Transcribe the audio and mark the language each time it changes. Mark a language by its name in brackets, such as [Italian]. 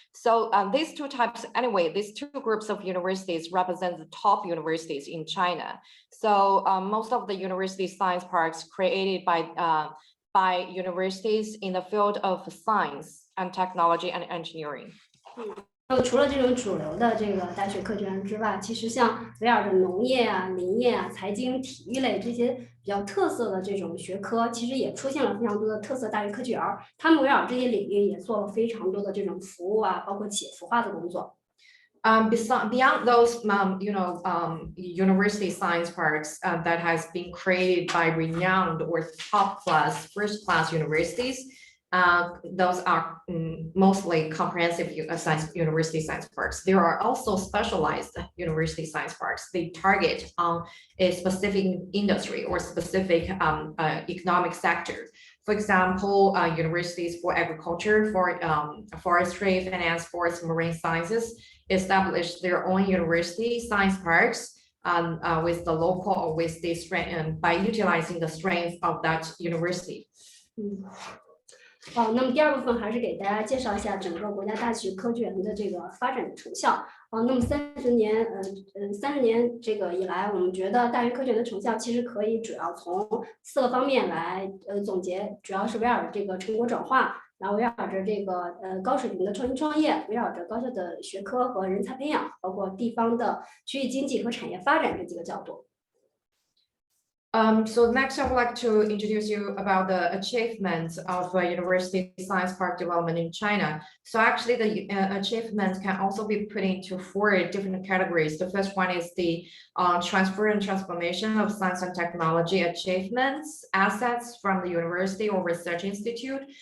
[English] So these two groups of universities represent the top universities in China. So most of the university science parks created by universities in the field of science and technology and engineering. [Chinese] 那么除了这种主流的这个大学科学园之外，其实像围绕着农业啊、林业啊、财经、体育类这些比较特色的这种学科，其实也出现了非常多的特色大学科学园。他们围绕这些领域也做了非常多的这种服务啊，包括企业孵化的工作。 [English] Beyond those, university science parks that has been created by renowned or first-class universities. Those are mostly comprehensive university science parks. There are also specialized university science parks. They target on a specific industry or specific economic sector. For example, universities for agriculture, for forestry, finance, sports, marine sciences establish their own university science parks with the local or with the strength by utilizing the strength of that university. [Chinese] 那么第二部分还是给大家介绍一下整个国家大学科技园的这个发展的成效。那么30年这个以来，我们觉得大学科学园的成效其实可以主要从4个方面来总结，主要是围绕着这个成果转化，然后围绕着这个高水平的创新创业，围绕着高效的学科和人才培养，包括地方的区域经济和产业发展这几个角度。 [English] So next, I would like to introduce you about the achievements of University Science Park development in China. So actually, the achievements can also be put into 4 different categories. The first one is the transfer and transformation of science and technology achievements, assets from the university or research institute.